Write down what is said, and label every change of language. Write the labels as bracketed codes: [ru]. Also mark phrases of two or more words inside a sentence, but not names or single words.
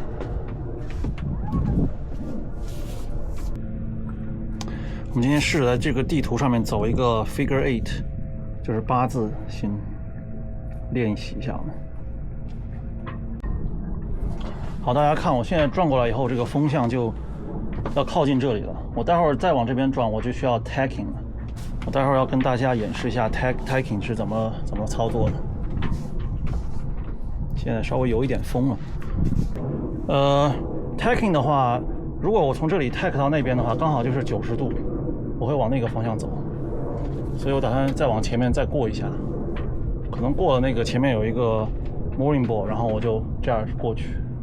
[zh] 我們今天試着在這個地圖上面走一個 figure 8，就是8字形，練習一下。好，大家看，我現在轉過來以後，這個風向就要靠近這裡了。我待會兒再往這邊轉，我就需要 tacking 了。我待會兒要跟大家演示一下 tacking 是怎麼操作的。現在稍微有一點風了。tacking 的話，如果我從這裡 tack 到那邊的話，剛好就是90度，我會往那個方向走。所以我打算再往前面再過一下，可能過了那個前面有一個 [en] mooring board， [zh] 然後我就這樣過去。